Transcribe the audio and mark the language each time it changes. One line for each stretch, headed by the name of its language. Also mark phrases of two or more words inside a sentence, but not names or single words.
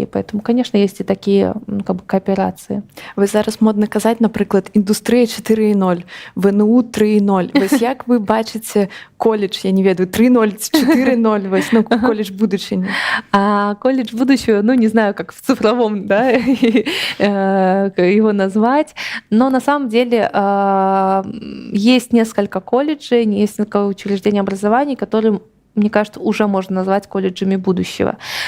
Russian: Поэтому, конечно, есть и такие кооперации.
Belarusian: Вы зараз модно казаць, напрыклад, індустрыя 4.0, ВНУ 3.0. Вось як вы бачыце колледж, я не ведаю, 3.0, 4.0, вось, колледж будучыні?
Russian: Колледж будущего, не знаю, как в цифровом, да, его назвать, но на самом деле есть несколько колледжей, несколько учреждений образования, которые, мне кажется, уже можно назвать колледжами будущего.